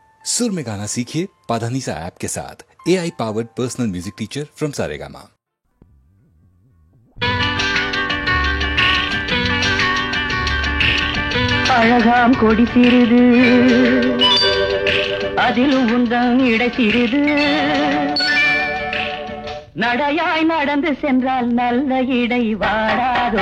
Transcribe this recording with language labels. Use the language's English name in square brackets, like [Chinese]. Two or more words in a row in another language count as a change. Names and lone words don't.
[Hindi] सुर में गाना सीखिए पाधानीसा ऐप के साथ। [English] AI powered personal music teacher from Saregama. [Tamil] அழகாம் கொடி சிறிது, அதிலும் உந்தன் இடை சிறிது. நடையாய் நடந்து சென்றால் நல்ல இடை வாடாதோ.